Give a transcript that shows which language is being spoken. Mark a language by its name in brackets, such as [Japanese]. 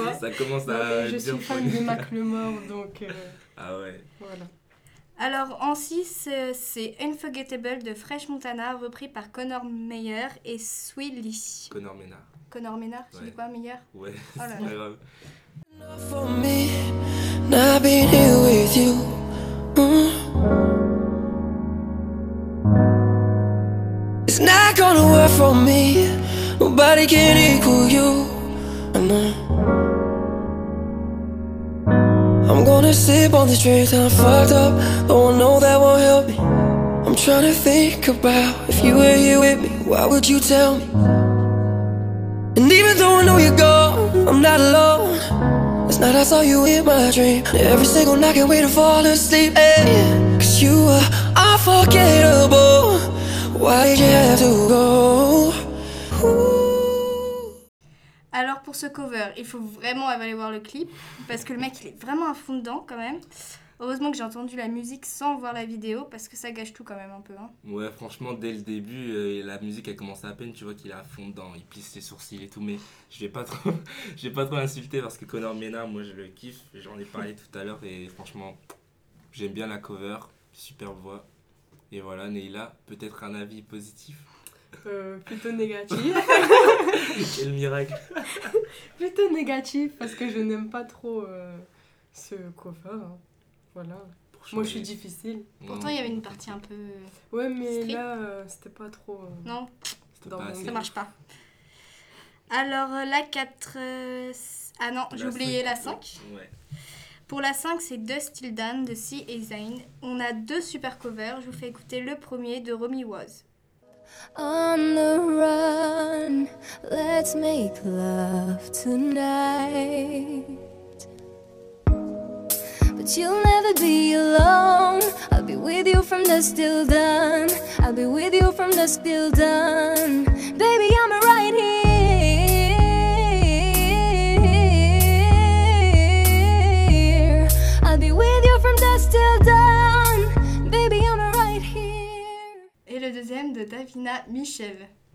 [French] ça, ça commence à je suis fan une... de Macklemore, donc... Ah ouais. Voilà. Alors, en 6, c'est Unforgettable de French Montana, repris par Connor Meyer et Swae Lee. Connor Ménard. Connor Ménard, tu dis quoi, Meyer? Ouais, oh là c'est pas grave. [English] Not for me, not being here with you. It's not gonna work for me. Nobody can equal you. I'm gonna sip on these drinks and I'm fucked up. Though I know that won't help me. I'm trying to think about if you were here with me, why would you tell me? And even though I know you're gone, I'm not alone. Last night I saw you in my dream. Every single night I can't wait to fall asleep, hey. Cause you are unforgettable. Why'd you have to go? [French] Alors pour ce cover, il faut vraiment aller voir le clip. Parce que le mec il est vraiment à fond dedans quand même. Heureusement que j'ai entendu la musique sans voir la vidéo, parce que ça gâche tout quand même un peu, hein. Ouais, franchement, dès le début, la musique a commencé à peine, tu vois qu'il est à fond dedans, il plisse ses sourcils et tout, mais je vais pas trop, je vais pas trop l'insulter, parce que Connor Ménard, moi je le kiffe, j'en ai parlé tout à l'heure, et franchement, j'aime bien la cover, super voix, et voilà, Neila, peut-être un avis positif. Plutôt négatif. Quel miracle. Plutôt négatif, parce que je n'aime pas trop ce cover, hein. Voilà. Moi je suis difficile. Pourtant il y avait une partie un peu. Ouais, mais strip. Là c'était pas trop. Non, pas ça marche pas. Alors la 4. Ah non, j'ai oublié la 5. Ouais. Pour la 5, c'est Dust Till Dawn de Sea et Zayn. On a deux super covers. Je vous fais écouter le premier de Romy Was. [English] On the run, let's make love tonight. But you'll never be alone. I'll be with you from dusk till dawn. I'll be with you from dusk till dawn. Baby, I'm right here. I'll be with you from dusk till dawn. Baby, I'm right here. [French] Et le deuxième de Davina Michel.